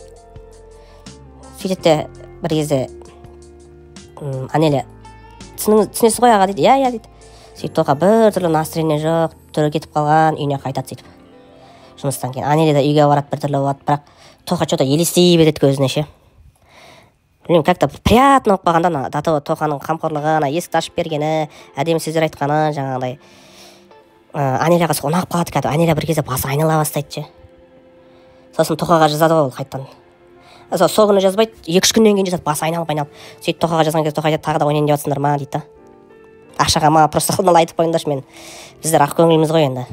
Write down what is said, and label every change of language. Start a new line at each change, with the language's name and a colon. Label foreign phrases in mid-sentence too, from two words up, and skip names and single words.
Kazakh: Сөйтеді бір кезде Анелия түсінесіз ғой аға дейді, иә дейді. Сөйтіп Тоха бір түрлі настроение жоқ, түрі кетіп қалған, үйіне қайтады сөйтіп. Жұмыстан кейін Анелия да үйге барады, бір түрлі болады, бірақ Тоха что-то елестей береді көзіне ше. Білмеймін,
Russian: как-то приятно
Kazakh: болып қалғанда,
Russian: до того
Kazakh: Тоханың қамқорлығы, есікті ашып бергені, әдемі сөздер айтқаны, жаңағыдай. Анелияға сол ұнап қалады кәдімгі. Анелия бір кезде басы айнала бастайды ше. Сосын Тохаға жазады ол қайттан. Сол күні жазбайды, 2-3 күннен кейін жазады, басы айналып. Сөйтіп Тохаға жазған кезде Тоха айтады, тағы да ойнайын деп жатсыңдар ма дейді. Ақшаға ма, просто қылмал айтып қойыңдаршы, мен біздер ақ көңіліміз ғой енді.